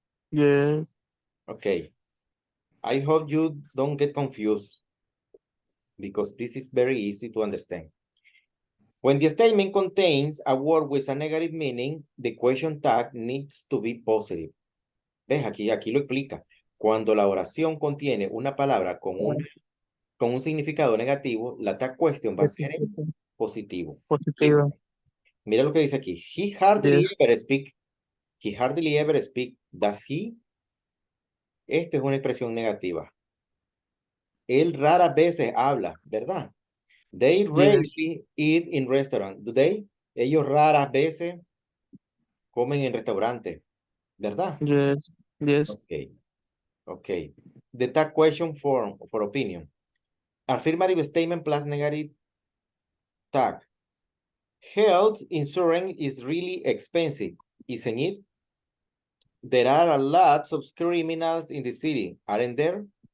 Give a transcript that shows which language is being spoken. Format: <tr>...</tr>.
<en>Yes. Okay. I hope you don't get confused because this is very easy to understand. When the statement contains a word with a negative meaning, the question tag needs to be positive.</en> <es>¿Ves? Aquí lo explica. Cuando la oración contiene una palabra con un significado negativo, la tag question va a ser en positivo. Positiva. Siempre. Mira lo que dice aquí.</es> <en>He hardly Yes. ever speak. He hardly ever speak. Does he?</en> <es>Esto es una expresión negativa. Él raras veces habla, ¿verdad?</es> <en>They Yes. rarely eat in restaurant. Do they?</en> <es>Ellos raras veces comen en restaurantes, ¿verdad?</es> <en>Yes. Yes. Okay. Okay. The tag question form for opinion. Affirmative statement plus negative tag. Health insurance is really expensive, isn't it? There are a lot of criminals in the city, aren't there?</en>